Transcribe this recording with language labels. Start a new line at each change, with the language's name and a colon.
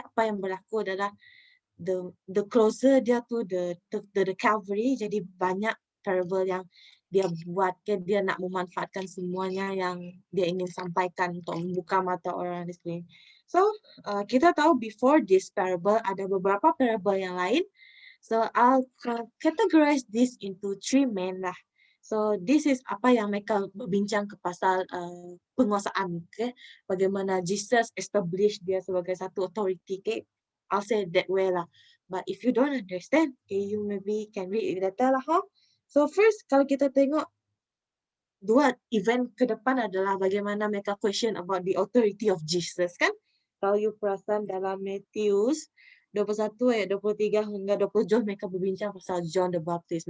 Malay: Apa yang berlaku adalah
English: the closer
Malay: dia tu the Calvary, jadi banyak parable yang dia buat, okay? Dia nak memanfaatkan semuanya yang dia ingin sampaikan untuk membuka mata orang di sekeliling. So, kita tahu
English: before this parable
Malay: ada beberapa parable yang lain.
English: So, I'll categorize this into 3 main lah. So, this is
Malay: apa yang mereka berbincang ke pasal penguasaan. Okay? Bagaimana Jesus establish dia sebagai satu authority.
English: Okay? I'll say that way lah. But if you don't understand, okay, you maybe can read it later lah.
Malay: Huh? So, first, kalau kita tengok dua event ke depan adalah bagaimana mereka
English: question about the authority of Jesus
Malay: kan. Kalau you perasan dalam Matius 21 ayat 23 hingga 27 mereka berbincang pasal John the Baptist.